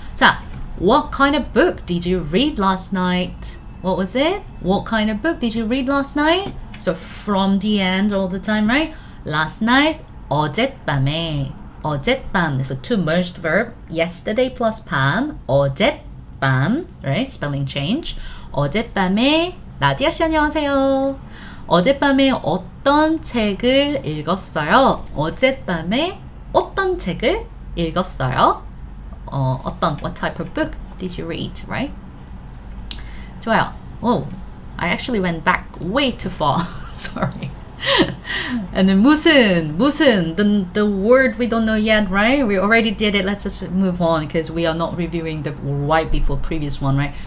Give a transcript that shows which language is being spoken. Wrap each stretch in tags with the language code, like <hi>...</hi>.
<en>자, what kind of book did you read last night? What was it? What kind of book did you read last night? So from the end all the time, right? Last night,</en> <ko>어젯밤에.</ko> <en>어젯밤 is a two merged verb. Yesterday plus 밤. 어젯밤, right? Spelling change.</en> <ko>어젯밤에 나디아 씨 안녕하세요. 어젯밤에 어떤 책을 읽었어요? 어젯밤에 어떤 책을 읽었어요?</ko> <en>what type of book did you read, right?</en> <ko>좋아요.</ko> <en>Oh, I actually went back way too far. Sorry. And then 무슨, the word we don't know yet, right? We already did it. Let's just move on because we are not reviewing the right before previous one, right?</en>